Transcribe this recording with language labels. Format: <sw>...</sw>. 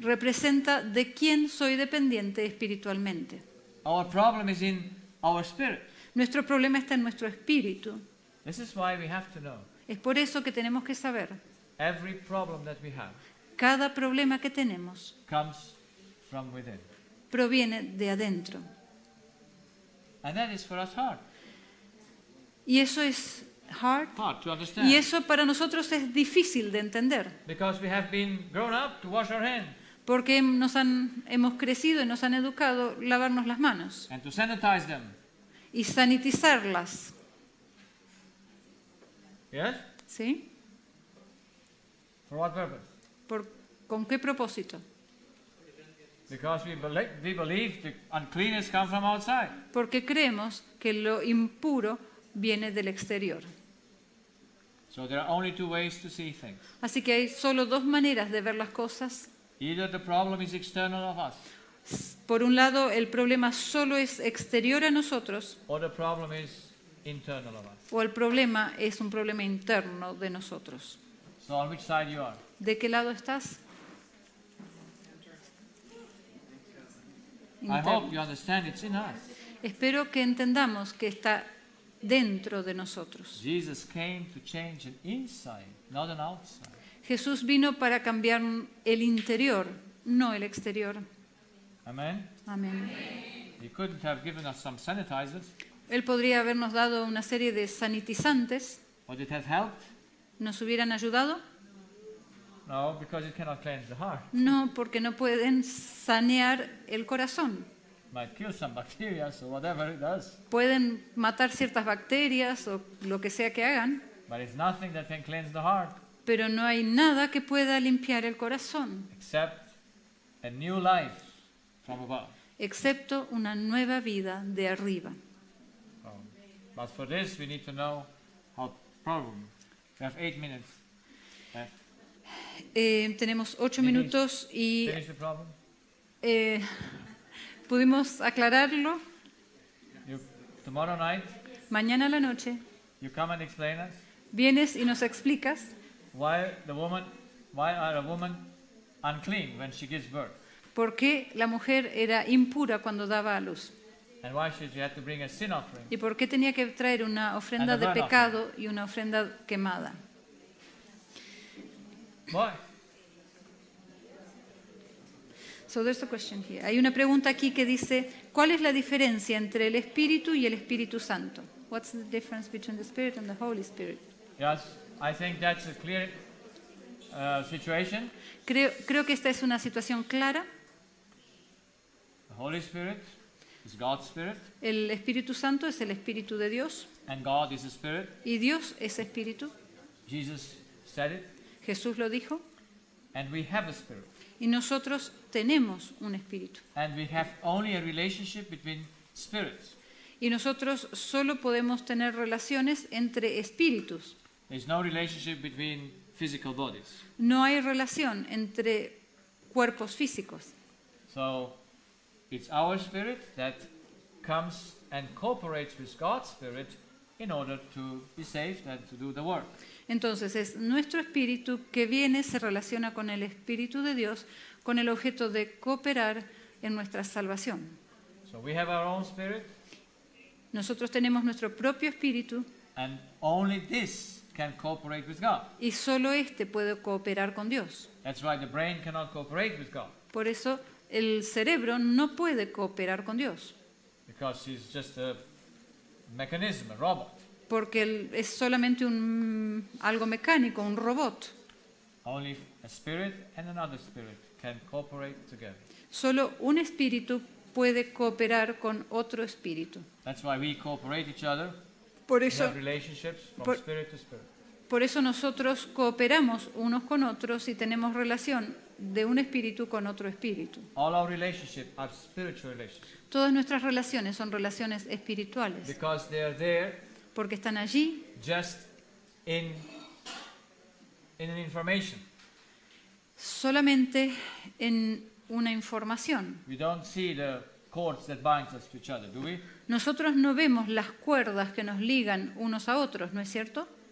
<es>Representa de quién soy dependiente espiritualmente.</es> <en>Our problem is in our spirit.</en> <es>Nuestro problema está en nuestro espíritu.</es> <en>This is why we have to know</en> <es>Es por eso que tenemos que saber,</es> <en>every problem that we have</en> <es>cada problema que tenemos</es> <en>comes from within.</en> <es>proviene de adentro.</es> <en>And that is for us hard.</en> <es>Y eso es hard.</es> <en>Hard to understand.</en> <es>Y eso para nosotros es difícil de entender.</es> <en>Because we have been grown up to wash our hands</en> <es>Porque hemos crecido y nos han educado lavarnos las manos</es> <en>and to sanitize them.</en> <es>y sanitizarlas.</es> <en>Yes?</en> <es>¿Sí?</es> <en>For what purpose?</en> <es>¿Con qué propósito?</es> <en>Because we believe the uncleanness comes from outside.</en> <es>Porque creemos que lo impuro viene del exterior.</es> <en>So there are only two ways to see things.</en> <es>Así que hay solo dos maneras de ver las cosas.</es> <en>Either the problem is external of us,</en> <es>Por un lado, el problema solo es exterior a nosotros,</es> <en>or the problem is internal of us.</en> <es>o el problema es un problema interno de nosotros.</es> <en>So on which side you are?</en> <es>¿De qué lado estás?</es> <en>I hope you understand it's in us.</en> <es>Espero que entendamos que está dentro de nosotros.</es> <en>Jesus came to change an inside, not an outside.</en> <es>Jesús vino para cambiar el interior, no el exterior.</es> <en>Amen?</en> <es>Amén.</es> <en>He couldn't have given us some sanitizers.</en> <es>Él podría habernos dado una serie de sanitizantes.</es> <en>Would it have helped?</en> <es>¿Nos hubieran ayudado?</es> <en>No, because it cannot cleanse the heart.</en> <es>No, porque no pueden sanear el corazón.</es> <en>Might kill some bacteria, or whatever it does.</en> <es>Pueden matar ciertas bacterias o lo que sea que hagan,</es> <en>But it's nothing that can cleanse the heart</en> <es>pero no hay nada que pueda limpiar el corazón,</es> <en>except a new life from above.</en> <es>excepto una nueva vida de arriba.</es> <en>But for this, we need to know how problem. We have 8 minutes left.</en> <es>Tenemos 8</es> <en>Finish.</en> <es>minutos y</es> <en>Finish the problem.</en> <es>pudimos aclararlo.</es> <en>Tomorrow night,</en> <es>Mañana a la noche</es> <en>you come and explain us</en> <es>vienes y nos explicas</es> <en>why are a woman unclean when she gives birth,</en> <es>por qué la mujer era impura cuando daba a luz</es> <en>and why should she have to bring a sin offering.</en> <es>y por qué tenía que traer una ofrenda</es> <en>And a</en> <es>de</es> <en>burnt</en> <es>pecado y una ofrenda quemada.</es> <en>Why? So there's a question here.</en> <es>Hay una pregunta aquí que dice, ¿cuál es la diferencia entre el Espíritu y el Espíritu Santo?</es> <en>What's the difference between the Spirit and the Holy Spirit? Yes, I think that's a clear situation.</en> <es>Creo que esta es una situación clara.</es> <en>The Holy Spirit is God's Spirit,</en> <es>El Espíritu Santo es el Espíritu de Dios</es> <en>and God is a Spirit.</en> <es>y Dios es Espíritu.</es> <en>Jesus said it,</en> <es>Jesús lo dijo.</es> <en>and we have a Spirit.</en> <es>Y nosotros tenemos un Espíritu.</es> <en>And we have only a relationship between spirits.</en> <es>Y nosotros solo podemos tener relaciones entre espíritus.</es> <en>There's no relationship between physical bodies.</en> <es>No hay relación entre cuerpos físicos.</es> <en>So it's our spirit that comes and cooperates with God's Spirit in order to be saved and to do the work.</en> <es>Entonces es nuestro espíritu que viene, se relaciona con el Espíritu de Dios con el objeto de cooperar en nuestra salvación.</es> <en>So we have our own spirit,</en> <es>Nosotros tenemos nuestro propio espíritu</es> <en>and only this can cooperate with God.</en> <es>y solo este puede cooperar con Dios.</es> <en>That's why the brain cannot cooperate with God,</en> <es>Por eso el cerebro no puede cooperar con Dios,</es> <en>because it's just a mechanism, a robot.</en> <es>porque es solamente algo mecánico, un robot.</es> <en>Only a spirit and another spirit can cooperate together.</en> <es>Solo un espíritu puede cooperar con otro espíritu.</es> <en>That's why we cooperate each other.</en> <es>Por</es> <en>We</en> <es>eso,</es> <en>have relationships from</en> <es>por-</es> <en>spirit to spirit.</en> <es>por eso nosotros cooperamos unos con otros y tenemos relación de un espíritu con otro espíritu.</es> <en>All our relationships are spiritual relationships</en> <es>Todas nuestras relaciones son relaciones espirituales,</es> <en>because they are there</en> <es>porque están allí</es> <en>just in an information.</en> <es>solamente en una información.</es> <en>We don't see the cords that binds us to each other, do we?</en> <es>Nosotros no vemos las cuerdas que nos ligan unos a otros, ¿no es cierto?</es>